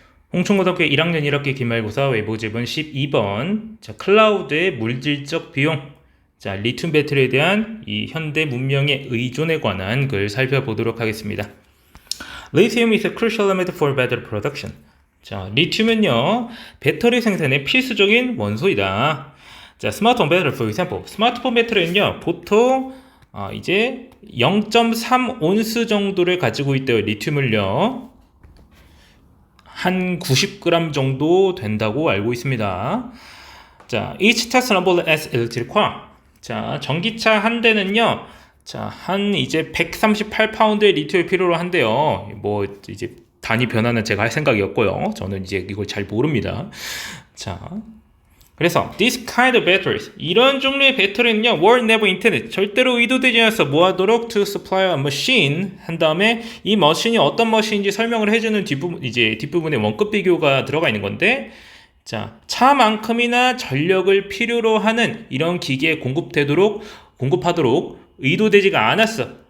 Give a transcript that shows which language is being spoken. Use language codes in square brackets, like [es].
[ko] 홍천고등학교 1학년 1학기 기말고사 외부지문 12번. 자, 클라우드의 물질적 비용. 자, 리튬 배터리에 대한 이 현대 문명의 의존에 관한 글 살펴보도록 하겠습니다. [en] Lithium is a crucial element for battery production. [ko] 자, 리튬은요, 배터리 생산에 필수적인 원소이다. 자, 스마트폰 배터리, [en] for example. [ko] 스마트폰 배터리는요, 보통 이제 0.3온스 정도를 가지고 있대요. 리튬을요. 한 90g 정도 된다고 알고 있습니다. [en] 자, each testable as electric car. [ko] 자, 전기차 한 대는요, 자, 한 이제 138파운드의 리튬을 필요로 한대요. 뭐, 이제 단위 변화는 제가 할 생각이 없고요. 저는 이제 이걸 잘 모릅니다. 자, 그래서 [en] this kind of batteries, [ko] 이런 종류의 배터리는요, [en] were never intended, [ko] 절대로 의도되지 않아서 뭐하도록 [en] to supply a machine [ko] 한 다음에 이 머신이 어떤 머신인지 설명을 해주는 뒷부분에 원급 비교가 들어가 있는 건데, 자, 차만큼이나 전력을 필요로 하는 이런 기계에 공급하도록 의도되지가 않았어.